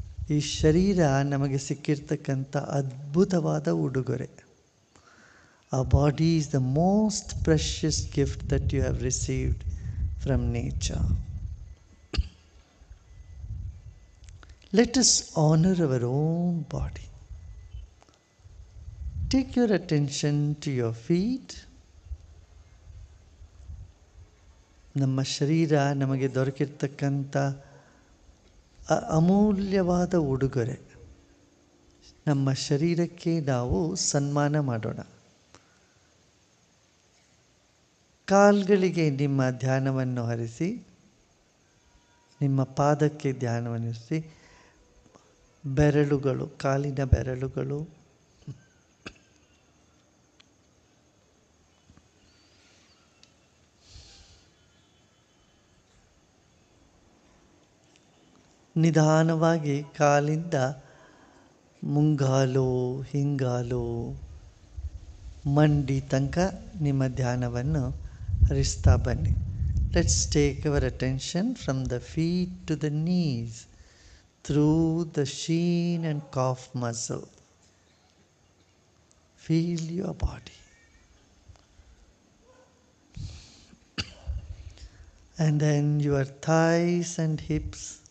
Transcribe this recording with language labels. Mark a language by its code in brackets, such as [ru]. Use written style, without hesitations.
[kn] ಈ ಶರೀರ ನಮಗೆ ಸಿಕ್ಕಿರ್ತಕ್ಕಂಥ ಅದ್ಭುತವಾದ ಉಡುಗೊರೆ. [en] Our body is the most precious gift that you have received from nature. Let us honor our own body. Take your attention to your feet. [kn] ನಮ್ಮ ಶರೀರ ನಮಗೆ ದೊರಕಿರ್ತಕ್ಕಂಥ ಅಮೂಲ್ಯವಾದ ಉಡುಗೊರೆ. ನಮ್ಮ ಶರೀರಕ್ಕೆ ನಾವು ಸನ್ಮಾನ ಮಾಡೋಣ. ಕಾಲ್ಗಳಿಗೆ ನಿಮ್ಮ ಧ್ಯಾನವನ್ನು ಹರಿಸಿ, ನಿಮ್ಮ ಪಾದಕ್ಕೆ ಧ್ಯಾನವನ್ನು ಹರಿಸಿ. ಬೆರಳುಗಳು, ಕಾಲಿನ ಬೆರಳುಗಳು, ನಿಧಾನವಾಗಿ ಕಾಲಿಂದ ಮುಂಗಾಲು, ಹಿಂಗಾಲು, ಮಂಡಿ ತನಕ ನಿಮ್ಮ ಧ್ಯಾನವನ್ನು ಹರಿಸ್ತಾ ಬನ್ನಿ. [en] Let's take our attention from the feet to the knees, through the shin and calf muscle. Feel your body. And then your thighs and hips.